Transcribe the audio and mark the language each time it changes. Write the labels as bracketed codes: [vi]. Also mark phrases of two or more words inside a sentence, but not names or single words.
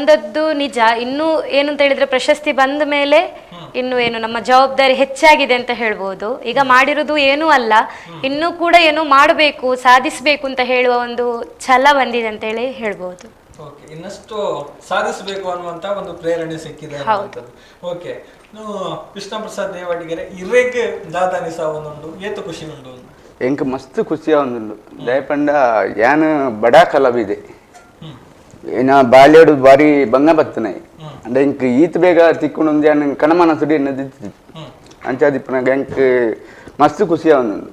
[kn] ಇನ್ನು ಏನು ಅಂತ ಹೇಳಿದ್ರೆ ಪ್ರಶಸ್ತಿ ಬಂದ ಮೇಲೆ ಇನ್ನು ಏನು ನಮ್ಮ ಜವಾಬ್ದಾರಿ ಹೆಚ್ಚಾಗಿದೆ ಅಂತ ಹೇಳ್ಬೋದು. ಈಗ ಮಾಡಿರೋದು ಏನೂ ಅಲ್ಲ, ಇನ್ನೂ ಕೂಡ ಏನೋ ಮಾಡಬೇಕು, ಸಾಧಿಸಬೇಕು ಅಂತ ಹೇಳುವ ಒಂದು ಛಲ ಬಂದಿದೆ ಅಂತ ಹೇಳಿ ಹೇಳ್ಬೋದು. ಓಕೆ, ಇನ್ನಷ್ಟು ಸಾಧಿಸಬೇಕು ಅನ್ನುವಂತ ಒಂದು ಪ್ರೇರಣೆ ಸಿಕ್ಕಿದೆ. [tcy] ಓಕೆ, ಕೃಷ್ಣ ಪ್ರಸಾದ್ ದೇವಾಡಿಗೆರೆ ಇರೆಗ್ ದಾದಾನಿ ಸಾವೊಂದುಂಡು ಏತು ಖುಷಿ ಉಂಡು? ಎಂಕ್ ಮಸ್ತ್ ಖುಷಿ ಆವೊಂದುಂಡು. ದಯಪಂಡ ಯಾನ್ ಬಡಾ ಕಲಾವಿದೆ, ಏನ ಬಾಲ್ಯಡು ಬಾರಿ ಬಂಗ ಬತ್ತನಾಯಿ ಅಂಡ ಇಂಕ್ ಈತ್ ಬೇಗ ತಿಕ್ಕೊಂಡು ಯಾನ್ ಕಣಮನ ಸುಡಿ ಎನ್ನದಿತ್ತು ಅಂಚಾದಿಪ್ಪನಾಗ ಎಂಕ್ ಮಸ್ತ್ ಖುಷಿ ಆವೊಂದುಂಡು.